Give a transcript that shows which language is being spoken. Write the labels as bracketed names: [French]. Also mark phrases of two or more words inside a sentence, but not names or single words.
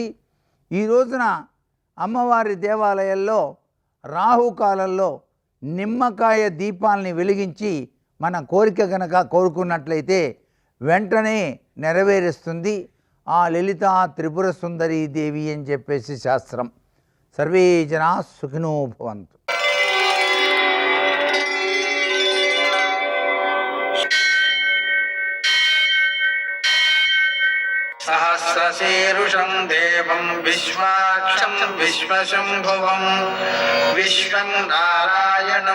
[Telugu] ఈ రోజున అమ్మవారి దేవాలయాల్లో రాహుకాలంలో నిమ్మకాయ దీపాలని వెలిగించి మన కోరిక గనక కోరుకున్నట్లయితే వెంటనే నెరవేరుస్తుంది ఆ లలితా త్రిపుర సుందరీ దేవి అని చెప్పేసి శాస్త్రం. [Sanskrit] సర్వే జనా సుఖినో భవంతు. सहस्रशीर्षं देवं विश्वाक्षं विश्वशम्भुवं विश्वं नारायणं